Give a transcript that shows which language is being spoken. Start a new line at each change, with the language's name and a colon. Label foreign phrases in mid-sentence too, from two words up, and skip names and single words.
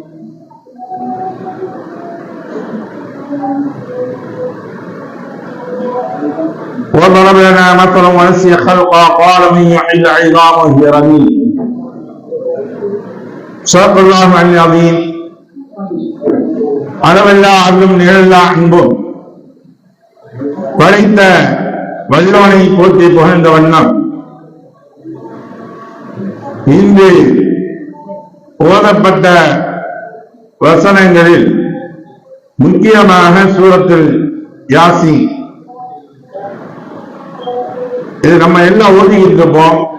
Arabic: وضرب لنا مثلا ونسي خلقا قال من يحيي العظام وهي رميم. صدق الله العظيم.
Tamil: அளவெல்லா அருளும் நிகழல்லா அன்பும் படைத்த வல்லவனை போற்றி புகழ்ந்த வண்ணம் இன்று ஓதப்பட்ட வசனங்களில் முக்கியமாக சூரத்துல் யாசீன், இது நம்ம எல்லாம் ஓதிக்கிட்டு இருப்போம்.